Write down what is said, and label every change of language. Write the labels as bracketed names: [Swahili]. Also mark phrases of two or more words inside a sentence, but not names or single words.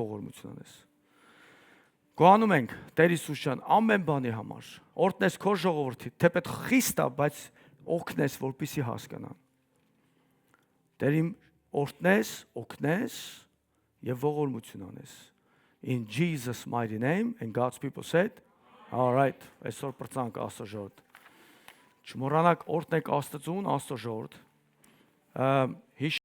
[Armenian] ողորմություն անես։ Գոհանում ենք Տեր Հիսուս ջան ամեն բանի համար։ Օրհնես քո ժողովրդի, թեպետ խիստ է, բայց օգնես, որպեսզի հասկանան։ Տեր իմ օրհնես, օգնես եւ ողորմություն անես։ [English] In Jesus mighty name and God's people said, all right, [Armenian] այսօր բրցանք Աստծո ժողովուրդ։ Չմոռանաք օրհնեք Աստծուն, Աստծո ժողովուրդ։